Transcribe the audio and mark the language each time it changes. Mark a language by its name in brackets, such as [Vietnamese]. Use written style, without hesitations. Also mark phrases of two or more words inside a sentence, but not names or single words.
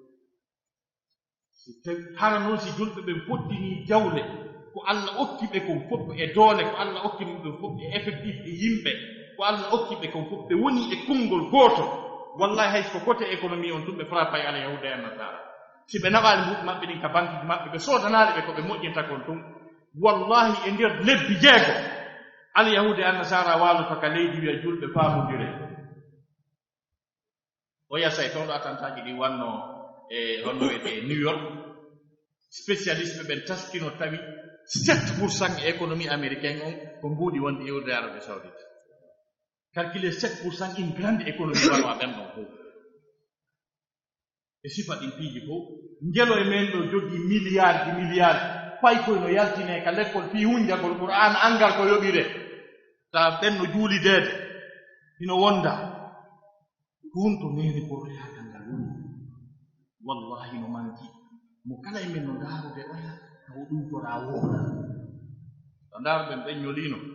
[Fula] hara noon si julɓe ɓen poɗɗinii jawle ko Allah okki ɓe kon fof e doole ko Allah okki ɓe fof e effectif e yimɓe ko Allah okki ɓe kon fof ɓe woni e konngol gooto wallahi hay ko [French] côté économie [Fula] on tumɓe frappay ala yahuda e nasara si ɓe naɓaali mbuɗ maɓɓe ɗin ka banque maɓɓe ɓe soodanaaɗe ɓe ko ɓe moƴƴinta kon tun wallahi e ndeer lebbi jeego ala yahuda e annasara waaloto ka leydi wiya julɓe faamondire o yasay toon ɗo attantaji ɗi wanno e honno wiyete New York spécialiste ɓe ɓen taskino tawi 7% e [French] économie américaine [Fula] on ko mbuuɗi wonde yewde Arabie Saoudite [French] calculé 7% une grande économie [Fula] walwa ɓen ɗon fof e sifa ɗin piiji fof ngelo e men ɗo jogii milliard pay koye no yaltine ka l'école fii hunjagol Qur'an angal ko yoɓire ta ɓen no juulideede hino wonda ɗum to meni portoyagal ngal woni wallahi no manki mo kala e men no ndaarude oya taw ɗum tora wooda to ndaaruɗen ɓen ñoliino